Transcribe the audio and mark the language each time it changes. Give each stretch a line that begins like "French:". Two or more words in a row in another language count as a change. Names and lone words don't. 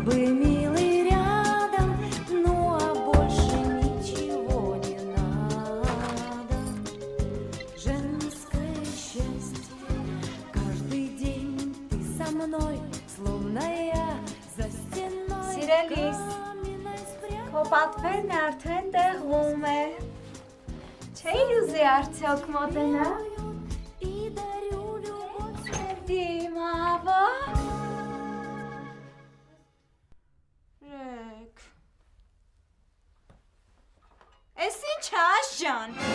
Russian: бы милый рядом, ну а больше ничего не надо. Женское счастье, каждый день ты со мной, словно я за стеной
Armenian: Սիրելիս,
Russian: каменной спряталась.
Armenian: քո պատվերն արդեն տեղում է։ Չէի ուզի արդյոք մոտենա։
Russian: И дарю любовь.
Armenian: Դիմավոր։ Ռեք։ Էս ինչ է աշջան։